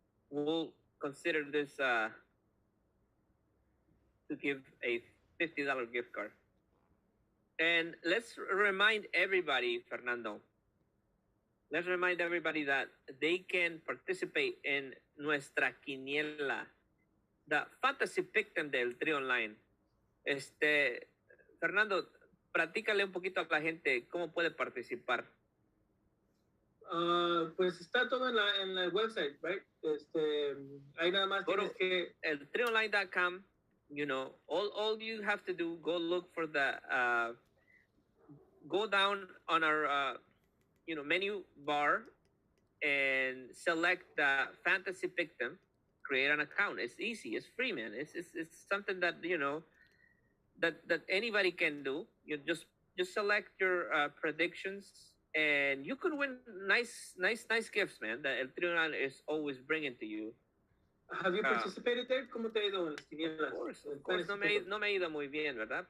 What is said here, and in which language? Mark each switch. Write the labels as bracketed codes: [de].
[en] We'll consider this to give a $50 gift card. And let's remind everybody, Fernando. Let's remind everybody that they can participate in [es] nuestra quiniela, [en] the fantasy pick them del Trio Online. [es] Fernando, platícale un poquito a la gente cómo puede participar. Pues está todo en la website, [en] right? [es] Ahí nada más [en] Go to [es] tienes que [en] eltrionline.com. You know, all you have to do, go look for the, go down on our, menu bar and select the fantasy victim, create an account. It's easy. It's free, man. It's something that, that anybody can do. You just select your predictions, and you could win nice gifts, man. That El Tribunal is always bringing to you. Have you participated there? [es] ¿Cómo te ha ido en las quinielas? [en] Of course. [es] No me ha ido muy bien, ¿verdad?